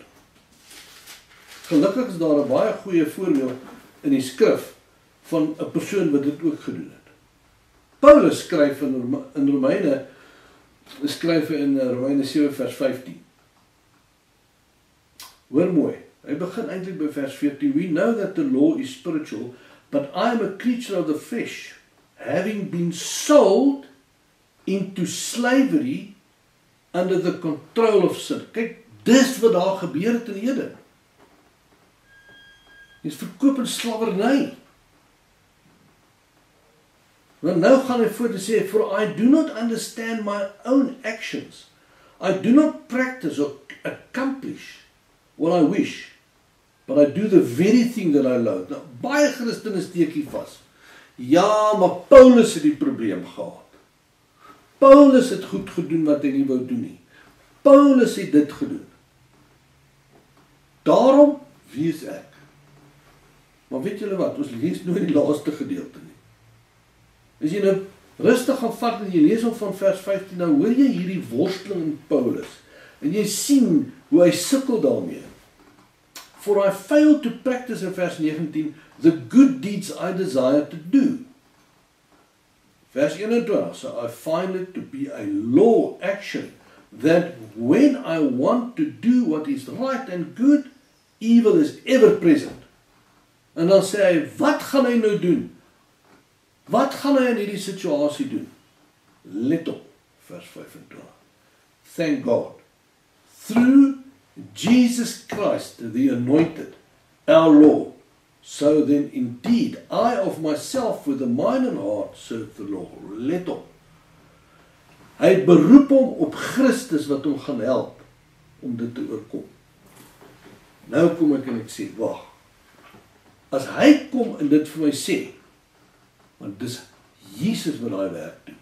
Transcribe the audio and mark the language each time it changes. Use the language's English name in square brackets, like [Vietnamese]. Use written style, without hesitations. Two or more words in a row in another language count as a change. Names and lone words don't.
[Afrikaans] Gelukkig is daar 'n baie goeie voorbeeld in die skrif van 'n persoon wat dit ook gedoen het. Paulus skryf in Romeine 7 vers 15. Hoor mooi, hy begin eintlik by vers 14. [English] We know that the law is spiritual, but I am a creature of the flesh, having been sold into slavery under the control of sin. [Afrikaans] Kyk, dis wat daar gebeur het in Eden. Jy is verkoop in slawerny. Want nou gaan hy voort en sê, [English] for I do not understand my own actions. I do not practice or accomplish what I wish, but I do the very thing that I loathe. [Afrikaans] Nou, baie Christene steek hier vas. Ja, maar Paulus het die probleem gehad. Paulus het goed gedoen wat hy nie wou doen nie. Paulus het dit gedoen. Daarom, wie is ek? Maar weet julle wat, ons lees nooit die laaste gedeelte nie. As jy nou rustig gaan vat en jy lees op van vers 15, nou hoor jy hierdie worsteling in Paulus. En jy sien hoe hy sukkel daarmee. [English] For I fail to practice, in vers 19, the good deeds I desire to do. Vers 21, so I find it to be a law action, that when I want to do what is right and good, evil is ever present. [Afrikaans] En dan sê hy, wat gaan hy nou doen? Wat gaan hy in hierdie situasie doen? Let op, vers 25. [English] Thank God. Through Jesus Christ, the anointed, our Lord. So then indeed, I of myself with a mind and heart serve the Lord. [Afrikaans] Let op. Hy het beroep hom op Christus wat hom gaan help om dit te oorkom. Nou kom ek en ek sê, wag. As hy kom en dit vir my sê, want dis Jesus wat daai werk doen.